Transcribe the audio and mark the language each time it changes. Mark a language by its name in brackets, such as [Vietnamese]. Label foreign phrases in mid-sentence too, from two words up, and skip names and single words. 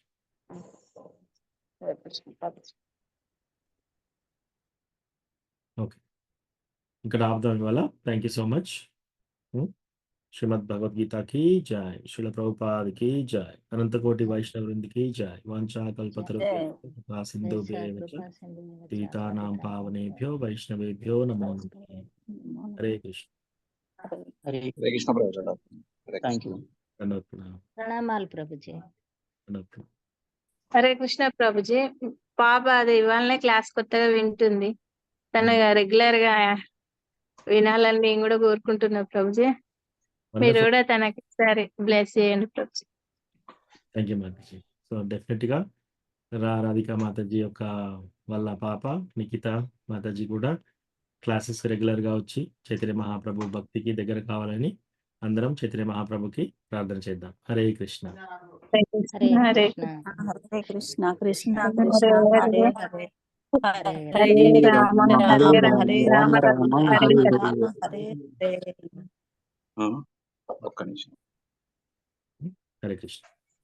[Telugu] హరే కృష్ణ ప్రభుజీ. ఓకే, ఇక్కడ ఆపుదాం ఇవాళ. [English] thank you so much. [Telugu] శ్రీమద్ భగవద్గీతకి జై. శ్రీల ప్రభుపాదికి జై. అనంతకోటి వైష్ణవ వృందికి జై. [Sanskrit] वाञ्छा कल्पतरुभ्यो सिन्धुभ्येव च पतितानां पावनेभ्यो वैष्णवेभ्यो नमो नमः. [Telugu] హరే కృష్ణ. హరే హరే కృష్ణ ప్రభుజీ. [English] thank you. [Telugu] ప్రణామాలు ప్రభుజీ. హరే కృష్ణ ప్రభుజీ. పాప అది ఇవాళనే క్లాస్ కొత్తగా వింటుంది. తను రెగ్యులర్ గా వినాలని నేను కూడా కోరుకుంటున్నా ప్రభుజీ. మీరు కూడా తనకి సరే బ్లెస్ చేయండి ప్రభుజీ. [English] thank you [Telugu] మాతాజీ. సో డెఫినెట్గా రాధికా మాతాజీ యొక్క వాళ్ళ పాప నిఖిత మాతాజీ కూడా క్లాసెస్ రెగ్యులర్గా వచ్చి చైతన్య మహాప్రభు భక్తికి దగ్గర కావాలని అందరం చైతన్య మహాప్రభుకి ప్రార్థన చేద్దాం. హరే కృష్ణ. హరే హరే కృష్ణ. హరే కృష్ణ కృష్ణ కృష్ణ హరే హరే హరే రామ హరే రామ హరే రామ రామ రామ హరే హరే రామ హరే హరే. ఒక్క నిమిషం. హరే కృష్ణ.